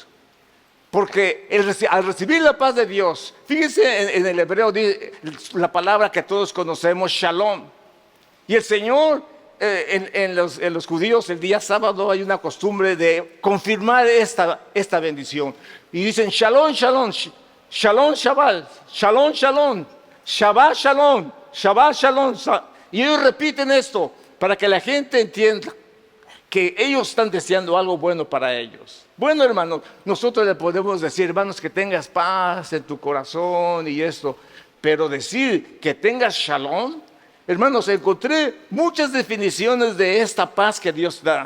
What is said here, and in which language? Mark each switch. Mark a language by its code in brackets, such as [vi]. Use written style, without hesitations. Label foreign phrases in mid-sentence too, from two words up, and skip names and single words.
[es] Porque al recibir la paz de Dios, fíjense en el hebreo la palabra que todos conocemos, shalom. Y el Señor, en los judíos, el día sábado hay una costumbre de confirmar esta bendición. Y dicen [he] שלום, שלום, שלום, שבת, שלום, שלום, שבת, שלום, שבת, שלום. [es] Y ellos repiten esto para que la gente entienda que ellos están deseando algo bueno para ellos. Bueno, hermanos, nosotros le podemos decir, hermanos, que tengas paz en tu corazón y esto, pero decir que tengas shalom, hermanos, encontré muchas definiciones de esta paz que Dios da.